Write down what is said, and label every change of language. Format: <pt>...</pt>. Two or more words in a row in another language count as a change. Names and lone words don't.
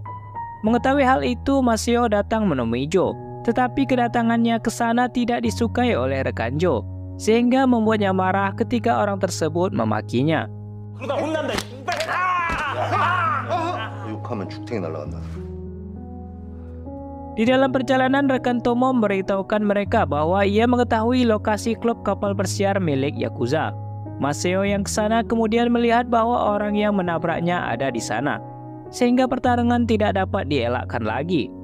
<id>Mengetahui hal itu, Maseo datang menemui Joe, tetapi kedatangannya ke sana tidak disukai oleh rekan Joe, sehingga membuatnya marah ketika orang tersebut memakinya.</id> <ko>욕하면 죽탱이 날라간다.</ko> <id>Di dalam perjalanan, rekan Tomo memberitahukan mereka bahwa ia mengetahui lokasi klub kapal pesiar milik Yakuza. Maseo yang kesana kemudian melihat bahwa orang yang menabraknya ada di sana, sehingga pertarungan tidak dapat dielakkan lagi.</id>